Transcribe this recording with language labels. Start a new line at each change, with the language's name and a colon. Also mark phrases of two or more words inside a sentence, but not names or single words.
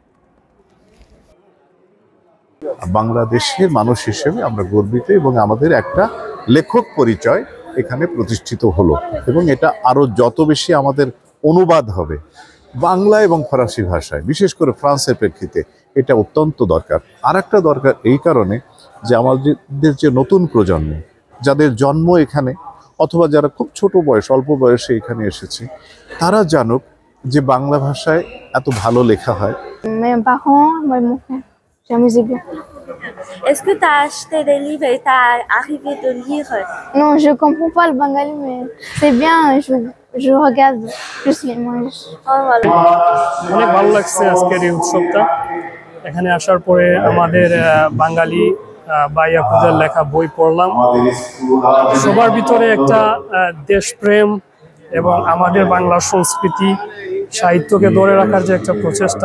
Bangla: বাংলাদেশের মানুষ হিসেবে আমরা গর্বিত এবং আমাদের একটা লেখক পরিচয় এখানে প্রতিষ্ঠিত হলো এবং এটা আরো যত বেশি আমাদের অনুবাদ হবে বাংলা এবং ফরাসি ভাষায়, বিশেষ করে ফ্রান্সের প্রেক্ষিতে এটা অত্যন্ত দরকার। আর একটা দরকার এই কারণে যে আমাদের যে নতুন প্রজন্ম যাদের জন্ম এখানে অথবা যারা খুব ছোট বয়স, অল্প বয়সে এখানে এসেছে, তারা জানুক যে বাংলা ভাষায় এত ভালো লেখা হয়।
French: Est-ce que tu as acheté des livres et tu as arrivé de lire? Non, je comprends pas le bengali, mais c'est bien, je regarde plus les images.
Bangla: অনেক ভালো লাগছে আজকের এই উৎসবটা। এখানে আসার পরে আমাদের বাঙালি বাইয়াকুদের লেখা বই পড়লাম। সবার ভিতরে একটা দেশপ্রেম এবং আমাদের বাংলা সংস্কৃতি সাহিত্যকে ধরে রাখার যে একটা প্রচেষ্টা।